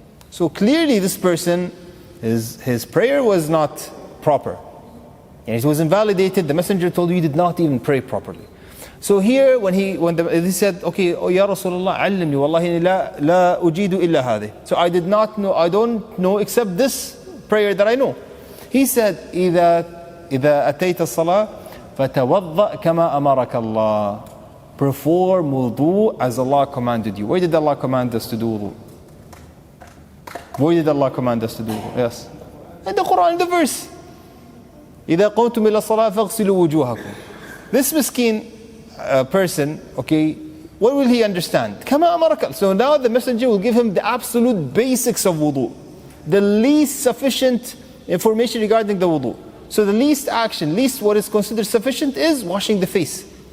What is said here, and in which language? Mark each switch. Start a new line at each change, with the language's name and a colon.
English: So clearly this person, his prayer was not proper. And it was invalidated. The Messenger told you, he did not even pray properly. So here, when he said, okay, oh ya Rasulullah,
Arabic: علمني والله لا أجيد إلا هذه.
English: So I did not know, I don't know except this prayer that I know. He said,
Arabic: إذا أتيت الصلاة فتوضأ كما أمرك الله.
English: Perform wudu as Allah commanded you. Where did Allah command us to do wudu? Where did Allah command us to do wudu? Yes. In the Quran, in the verse.
Arabic: إذا قمتم إلى الصلاة فاغسلوا وجوهكم.
English: This miskin person, okay, what will he understand?
Arabic: كما أمرك.
English: So now the Messenger will give him the absolute basics of wudu, the least sufficient information regarding the wudu. So the least action, least what is considered sufficient is washing the face.